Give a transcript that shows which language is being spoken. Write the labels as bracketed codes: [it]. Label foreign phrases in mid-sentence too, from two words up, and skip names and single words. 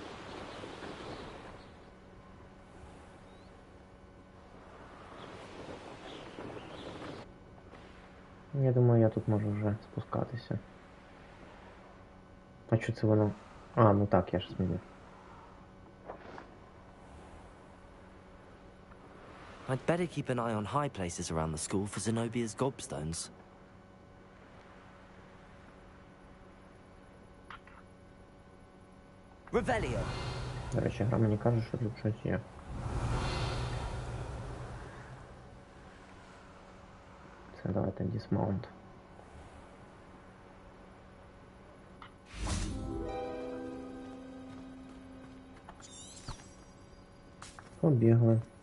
[uk] Я думаю, я тут можу вже спускатися. А що це воно? А, ну так, я ж змінив. [en] I'd better keep an eye on high places around the school for Zenobia's gobstones. [uk] Revelio. До речі, гра мені каже, що тут щось є. Це давайте dismount. Побігли.